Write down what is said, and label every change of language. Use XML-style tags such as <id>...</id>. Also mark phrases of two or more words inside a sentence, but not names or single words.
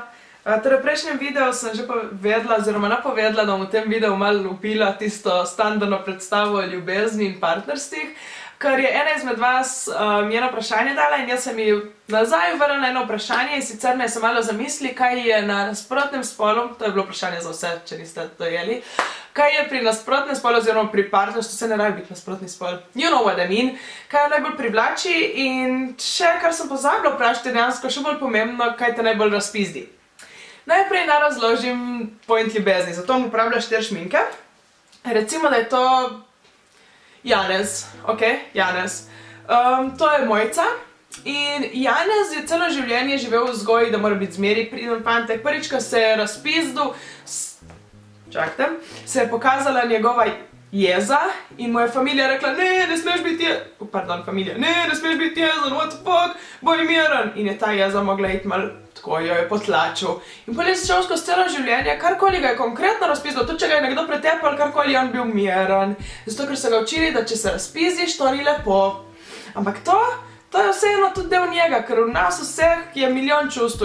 <sl>Torej, v prejšnjem videu sem že povedala, oziroma napovedala, da bom v tem videu malo vpila tisto standardno predstavo o ljubezni in partnerstvih, ker je ena izmed vas eno vprašanje dala in jaz sem ji nazaj vrnila eno vprašanje in sicer naj se malo zamisli, kaj je na nasprotnem spolu, to je bilo vprašanje za vse, če niste dojeli, kaj je pri nasprotnem spolu oziroma pri partnerstvu, se ne rabi biti nasprotni spol,</sl> <en>you know what I mean,</en> <sl>kaj jo najbolj privlači in še, kar sem pozabila vprašati, dejansko še bolj pomembno, kaj te najbolj razpizdi. Najprej naj razložim point ljubezni, zato bom uporabila 4 šminke. Recimo, da je to Janez, ok, Janez. To je Mojca in Janez je celo življenje živel v vzgoji, da mora biti zmeri priden fantek. Prvič, ko se je razpizdil, čakajte, se je pokazala njegova jeza in mu je familija rekla, ne smeš biti jezen, pardon, familija, ne smeš biti jezen,</sl> <en>what the fuck,</en> <sl>boj miren. In je ta jeza mogla iti malo, tako jo je potlačil. In potem je šel skozi celo življenje, karkoli ga je konkretno razpizdil, tudi če ga je nekdo pretepal, karkoli je on bil miren. Zato, ker so ga učili, da če se razpizdiš, to ni lepo. Ampak to je vseeno tudi del njega, ker v nas vseh je milijon čustv.</sl>